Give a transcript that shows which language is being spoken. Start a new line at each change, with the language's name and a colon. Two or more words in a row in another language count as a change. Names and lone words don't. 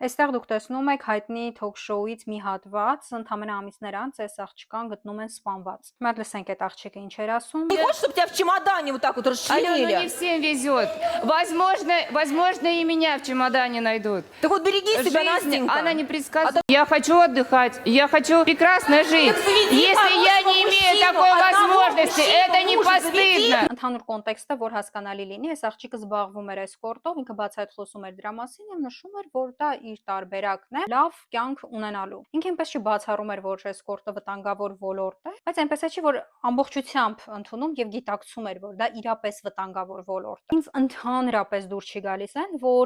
Armenian: Այստեղ դուք տեսնում եք հայտնի թոք-շոուից մի հատված, ընդամենը ամիսներ անց այս աղջկան գտնում են սպանված։ Հիմա լսենք այդ աղջիկը ինչ էր ասում։
Russian: Не хочешь, чтобы тебя в чемодане вот так вот Алена, ну не расчленили? всем везет. Возможно, и меня в чемодане найдут. Так вот береги себя, Жизнь, Настенька. она не предсказуема. Я хочу отдыхать, я хочу прекрасно жить. заведи Если я хорошего не имею мужчину, такой одного возможности, мужчину, это не мужа постыдно.
Armenian: Ընդհանուր կոնտեքստը, որ հասկանալի լինի, այս աղջիկը զբաղվում էր էսկորտով, ինքը բացահայտ խոսում էր դրա մասին եւ նշում էր, որ դա իր տարբերակն է լավ կյանք ունենալու։ Ինքը այնպես չբացառում էր, որ էսկորտը վտանգավոր ոլորտ է, բայց այնպես է չի, որ ամբողջությամբ ընդունում եւ գիտակցում էր, որ դա իրապես վտանգավոր ոլորտ է։ Ինձ ընդհանրապես դուր չի գալիս այն, որ